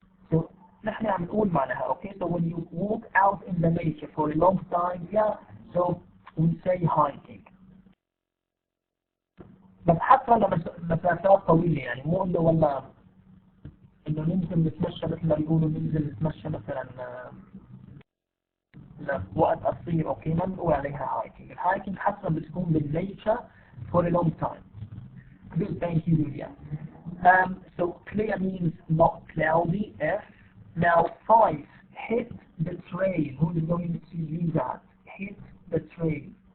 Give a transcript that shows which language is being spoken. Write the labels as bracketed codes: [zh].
[ar] So, نحن عم نقول معناها, okay? [en] So when you walk out in the nature for a long time, yeah, so we say hiking. [ar] بس حتى لمسافات طويلة, مو إنه والله إنه ننزل نتمشى مثل ما بيقولوا ننزل نتمشى مثلا وقت قصير, اوكي, ما بنقول عليها hiking. الهايكنج حتى بتكون بالنيتشر [en] for a long time. Good, thank you, Julia. So clear means not cloudy, F. Now 5, hit the trail. Who is going to do that? Hit the trail.